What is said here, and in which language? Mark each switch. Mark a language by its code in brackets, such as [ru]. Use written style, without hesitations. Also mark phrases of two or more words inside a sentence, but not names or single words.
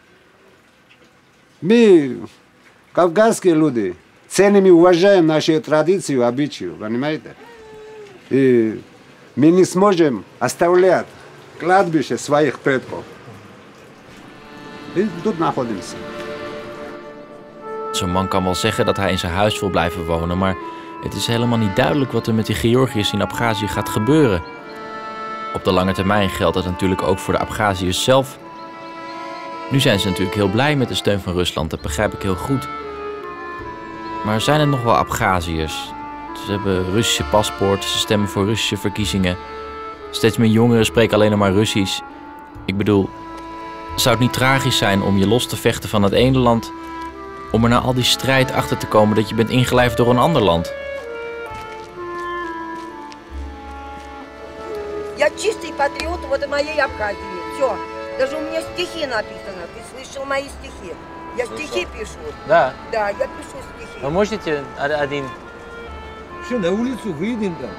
[ru] Мы, кавказские люди, ценим и уважаем нашу традицию, обычаю, понимаете? И мы не сможем оставлять кладбище своих предков. И тут находимся. [nl] Zo'n man kan wel zeggen dat hij in zijn huis wil blijven wonen, maar het is helemaal niet duidelijk wat er met die Georgiërs in Abchazië gaat gebeuren. Op de lange termijn geldt dat natuurlijk ook voor de Abchaziërs zelf. Nu zijn ze natuurlijk heel blij met de steun van Rusland, dat begrijp ik heel goed. Maar zijn er nog wel Abchaziërs? Ze hebben Russische paspoort, ze stemmen voor Russische verkiezingen. Steeds meer jongeren spreken alleen nog maar Russisch. Ik bedoel, zou het niet tragisch zijn om je los te vechten van het ene land, om er na al die strijd achter te komen dat je bent ingelijfd door een ander land? [ru] Я чистый патриот вот моей Абхазии. Все. Даже у меня стихи написаны. Ты слышал мои стихи? Я стихи пишу. Да. Да, я пишу стихи. Вы можете один? Что, на улицу выйдем там?